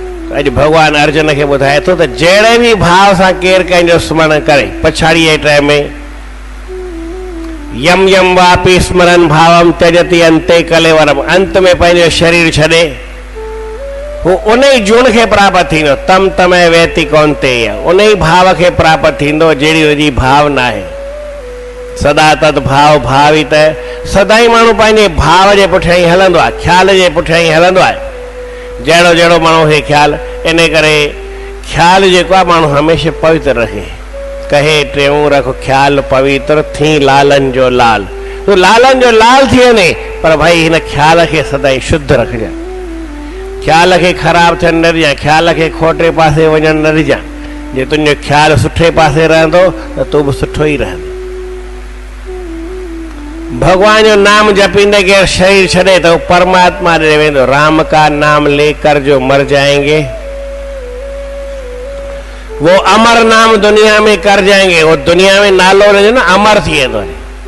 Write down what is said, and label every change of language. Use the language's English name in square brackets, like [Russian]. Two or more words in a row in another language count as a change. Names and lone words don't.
[Sindhi] अज भगवान अर्जुन के बुधाए तो जड़े भी भाव से केर कंहिंजो स्मरण करे पछाड़ी टाइम में [Sanskrit] यम यम वापि स्मरण भावम त्यजति अंते कलेवरम, [Sindhi] अंत में पंहिंजो शरीर छॾे वो उन जून के प्राप्त थींदो। [Sanskrit] तम तमय वेति कौन्तेय, [Sindhi] उन भाव के प्राप्त थींदो जहिड़ी हुनजी भावना है। [Sanskrit] सदा तद भाव भावित [Sindhi] है, सदा ही माण्हू पंहिंजे भाव जे पुठियां ई हलंदो आहे, ख्याल जे पुठियां ई हलंदो आहे। जहिड़ो जहिड़ो माण्हू खे ख्याल, इन करे ख्याल जेको आहे माण्हू हमेशह पवित्र रखे। कहे टेऊं रख ख्याल पवित्र थी लालन जो लाल, तो लालन जो लाल थी वञे, पर भाई हिन ख्याल के सदाई शुद्ध रखजांइ। ख्याल के खराब थियण न ॾिजांइ, ख्याल के खोटे पासे वञण न ॾिजांइ। जे तुंहिंजो ख्याल सुठे पासे रहंदो त तूं बि सुठो ई रहंदो। भगवान जो नाम जपींदे के शरीर छड़े तो परमात्मा ॾे वेंदो। [Hindi] राम का नाम लेकर जो मर जाएंगे वो अमर नाम दुनिया में कर जाएंगे। [Sindhi] वो दुनिया में नालो रहे ना अमर थी वेंदो।